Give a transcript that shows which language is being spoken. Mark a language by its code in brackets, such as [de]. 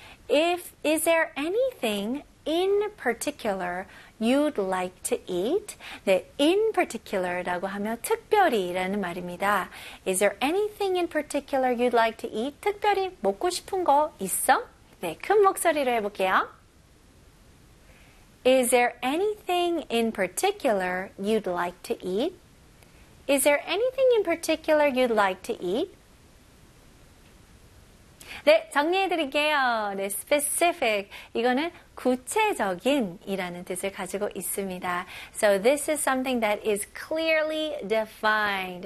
[en] Is there anything in particular you'd like to eat? [ko] 네, [en] in particular [ko] 라고 하면 특별히라는 말입니다. [en] Is there anything in particular you'd like to eat? [ko] 특별히 먹고 싶은 거 있어? 네, 큰 목소리로 해볼게요. [en] Is there anything in particular you'd like to eat? Is there anything in particular you'd like to eat? [ko] 네, 정리해드릴게요. 네, specific. 이거는 구체적인 이라는 뜻을 가지고 있습니다. [en] So this is something that is clearly defined.